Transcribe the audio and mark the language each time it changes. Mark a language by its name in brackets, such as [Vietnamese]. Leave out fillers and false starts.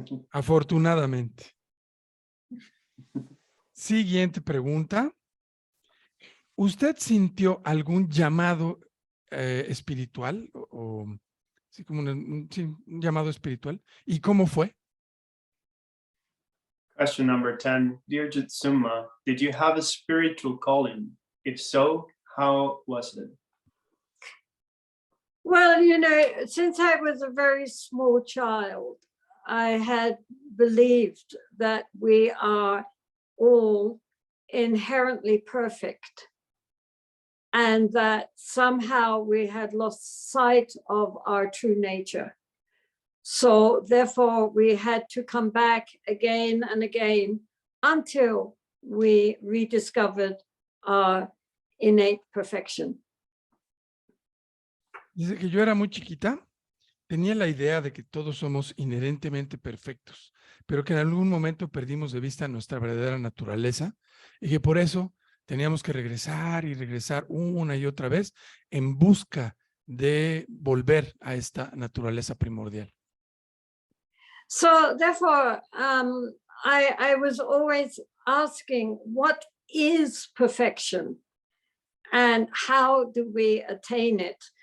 [Spanish] Afortunadamente. Siguiente pregunta. ¿Usted sintió algún llamado espiritual o sí, como un llamado espiritual? ¿Y cómo fue? [English] Question number 10. Dear Jitsuma, did you have a spiritual calling? If so, how was it? Well, you know, since I was a very small child, I had believed that we are all inherently perfect and that somehow we had lost sight of our true nature. So therefore we had to come back again and again until we rediscovered our innate perfection. [Spanish] Desde que yo era muy chiquita, tenía la idea de que todos somos inherentemente perfectos, pero que en algún momento perdimos de vista nuestra verdadera naturaleza y que por eso teníamos que regresar y regresar una y otra vez en busca de volver a esta naturaleza primordial. [English] So therefore, I was always asking, what is perfection and how do we attain it?